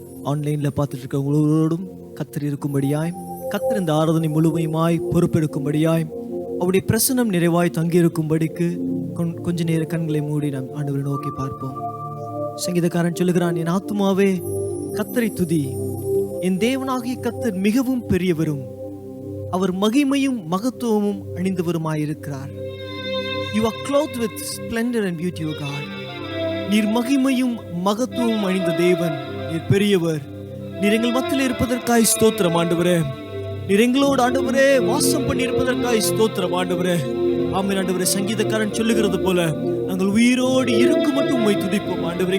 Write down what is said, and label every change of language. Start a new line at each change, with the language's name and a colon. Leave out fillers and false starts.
Tamil: ஆன்லைனில் பார்த்துட்டு இருக்க ஒவ்வொருவரோடும் கர்த்தர் இருக்கும்படியாய், கர்த்தர் இந்த ஆராதனை முழுமையுமாய் பொறுப்பெடுக்கும்படியாய், அவருடைய பிரசன்னம் நிறைவாய் தங்கியிருக்கும்படிக்கு கொஞ்ச நேர கண்களை மூடி நாம் ஆண்டவரை நோக்கி பார்ப்போம். சங்கீதக்காரன் சொல்லுகிறான், என் ஆத்துமாவே கர்த்தரை துதி, என் தேவனாகிய கர்த்தர் மிகவும் பெரியவரும் அவர் மகிமையும் மகத்துவமும் அணிந்தவருமாயிருக்கிறார்.
English: You are clothed with splendor and beauty, O God.
Tamil: நீர் மகிமையும் மகத்துவமும் அணிந்த தேவன், நீர் பெரியவர். நீர் எங்கள் மத்தியில் இருப்பதற்காய் ஸ்தோத்திரம் ஆண்டவரே. நீர் எங்களோடு ஆண்டவரே வாசம் பண்ணி இருப்பதற்காய் ஸ்தோத்திரம் ஆண்டவரே. ஆமென் ஆண்டவரே. சங்கீதக்காரன் சொல்லுகிறது போல நாங்கள் உயிரோடு இருக்கும் மட்டும் உம்மை துதிப்போம் ஆண்டவரே.